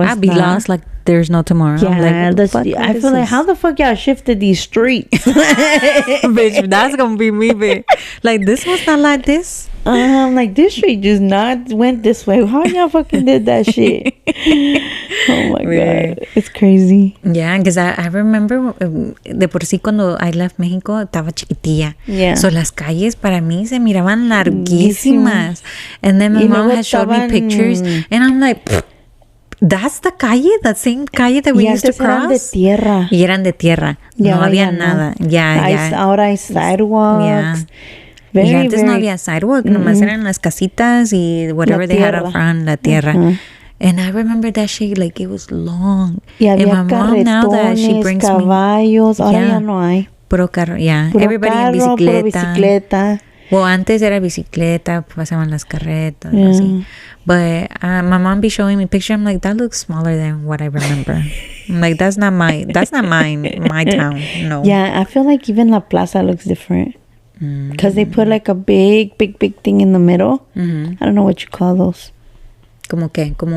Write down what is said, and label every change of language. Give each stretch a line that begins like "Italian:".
English: I'd be lost like there's no tomorrow. Yeah, I feel like, how the fuck y'all shifted these streets? Bitch, that's gonna be me, bitch. Like, this was not like this. Like, this street just not went this way. How y'all fucking did that shit? Oh my God. It's crazy. Yeah, because I remember
Spanish: de por sí cuando
English: I left Mexico
Spanish: estaba chiquitilla.
English: Yeah.
Spanish: So las calles para mí se miraban larguísimas.
English: And then my mom had showed me pictures and I'm like, that's the calle, that same calle that we used to cross.
Spanish: Eran de tierra. Y eran de tierra. Ya, no había nada. Ahora hay sidewalks.
English: Yeah.
Spanish: Y antes no había sidewalk, nomás eran las casitas y
English: whatever they had up front,
Spanish: la tierra.
English: And I remember that shit, like, it was long.
Spanish: Y había
English: and my mom, now that she brings
Spanish: caballos, ahora ya no hay. Puro carro, yeah. Puro
English: Everybody
Spanish: carro, in bicicleta. Puro bicicleta. Well, antes era bicicleta, pasaban las carretas, así.
English: But my mom be showing me picture. I'm like, that looks smaller than what I remember. I'm like, that's not mine, my town. No. Yeah, I feel like even La Plaza looks different. Because they put like a big thing in the middle. I don't know what you call those.
Spanish: ¿Como qué? Como